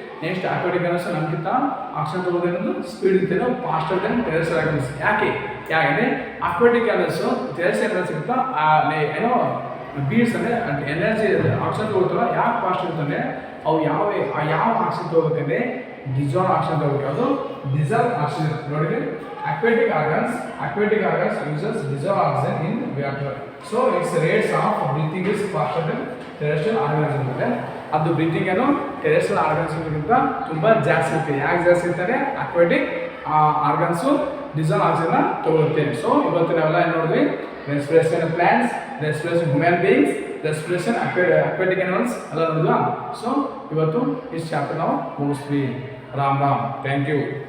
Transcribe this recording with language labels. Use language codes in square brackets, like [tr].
[kn] Next aquatic animals ನಮ್ಗಿಂತ oxygen ತೊಗೋದು ಅನ್ನೋದು ಸ್ಪೀಡ್ ಇರ್ತೇವೆ ನಾವು, [en] Faster than terrestrial animals. [kn] ಯಾಕೆಂದರೆ ಅಕ್ವಾಟಿಕ್ ಅನಿಮಲ್ಸು ಟೆರೆಸ್ಟ್ರಿಯಲ್ ಅನಿಮಲ್ಸ್ಗಿಂತ ಏನೋ ಬೀಡ್ಸ್ ಅಂದರೆ ಎನರ್ಜಿ ಆಕ್ಸಿಜನ್ ತೊಗೊಳ್ತಾರ. ಯಾಕೆ ಫಾಸ್ಟ್ ಇರ್ತಂದರೆ ಅವು ಯಾವ ಆಕ್ಸಿಜನ್ ತೊಗೋಬೇಕಂದ್ರೆ ಡಿಸಾಲ್ವ್ ಆಕ್ಸಿಜನ್ ತೊಗೋಬೇಕು, ಅದು ಡಿಸಾಲ್ವ್ ಆಕ್ಸಿಜನ್. [en] ನೋಡಿ aquatic organs uses dissolved oxygen in water, so its rates of breathing is faster than terrestrial organisms. [kn] ಅಂದರೆ ಅದು ಬ್ರೀತಿಂಗ್ ಏನು ಟೆರೆಸ್ಟ್ರಿಯಲ್ ಆರ್ಗನ್ಸ್ಗಿಂತ ತುಂಬ ಜಾಸ್ತಿ ಇರುತ್ತೆ. ಯಾಕೆ ಜಾಸ್ತಿ ಇರ್ತಾರೆ, ಅಕ್ವಾಟಿಕ್ ಆರ್ಗನ್ಸು ಡಿಸಾಲ್ವ್ ಆಕ್ಸಿಜನ್ ತಗೊಳುತ್ತೆ. ಸೊ ಇವತ್ತು ನಾವೆಲ್ಲ ಏನು ನೋಡಿದ್ವಿ, respiration plants, respiration human beings, respiration aquatic animals ಎಲ್ಲ ನೋಡಿದ್ವಾ. ಸೊ ಇವತ್ತು ಈ ಚಾಪ್ಟರ್ ನಾವು ಮುಗಿಸ್ತೀವಿ. Ram Ram, thank you.